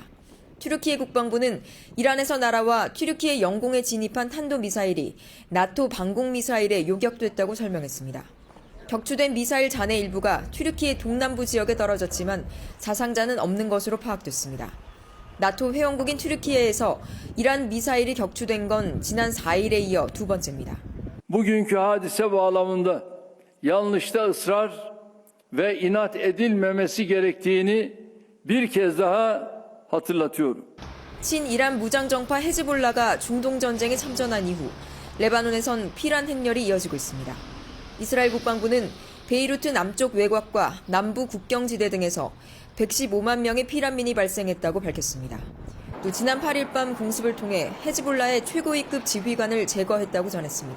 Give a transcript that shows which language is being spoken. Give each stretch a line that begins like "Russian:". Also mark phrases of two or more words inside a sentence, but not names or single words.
Korean: 튀르키예 국방부는 이란에서 날아와 튀르키예 영공에 진입한 탄도미사일이 나토 방공미사일에 요격됐다고 설명했습니다. 격추된 미사일 잔해 일부가 튀르키예 동남부 지역에 떨어졌지만 사상자는 없는 것으로 파악됐습니다. 나토 회원국인 튀르키예에서 이란 미사일이 격추된 건 지난 4일에 이어 두 번째입니다.
Turkish: Bugünkü hadise bağlamında yanlışta ısrar ve inat edilmemesi gerektiğini bir kez daha hatırlatıyorum.
Korean: 친이란 무장정파 헤즈볼라가 중동전쟁에 참전한 이후 레바논에선 피란 행렬이 이어지고 있습니다. 이스라엘 국방부는 베이루트 남쪽 외곽과 남부 국경지대 등에서 115만 명의 피난민이 발생했다고 밝혔습니다. 또 지난 8일 밤 공습을 통해 헤즈볼라의 최고위급 지휘관을 제거했다고 전했습니다.